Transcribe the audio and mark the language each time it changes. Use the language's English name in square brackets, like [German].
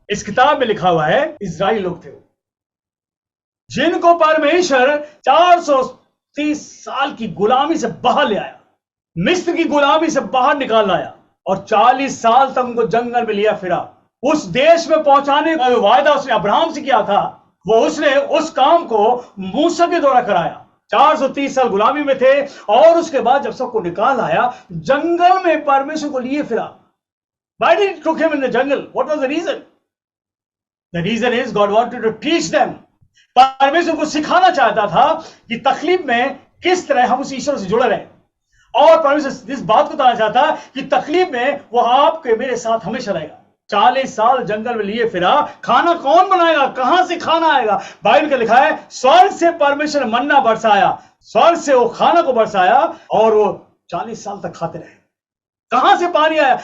[Hindi] इस किताब में लिखा हुआ है, इजराइली लोग थे वो, जिनको परमेश्वर 430 साल की गुलामी से बाहर ले आया, मिस्र की गुलामी से बाहर निकाल लाया, और 40 साल तक उनको जंगल में लिया फिरा। उस देश में पहुंचाने का वायदा उसने अब्राहम से किया था, वो उसने उस काम को मूसा के द्वारा कराया। 430 साल गुलामी में थे, और उसके बाद जब सबको निकाल आया, जंगल में परमेश्वर को लिए फिरा। [English] Why did he took him in the jungle? What was the reason? The reason is God wanted to teach them. [Hindi] परमेश्वर को सिखाना चाहता था कि तकलीफ में किस तरह हम उस ईश्वर से जुड़े रहे, और परमेश्वर इस बात को बताना चाहता कि तकलीफ में वो आपके मेरे साथ हमेशा रहेगा। 40 साल जंगल में लिए फिरा, खाना कौन बनाएगा? कहां से खाना आएगा? बाइबल का लिखा है, स्वर्ग से परमेश्वर ने मन्ना बरसाया, स्वर्ग से वो खाना को बरसाया, और वो 40 साल तक खाते रहे। कहां से पानी आया?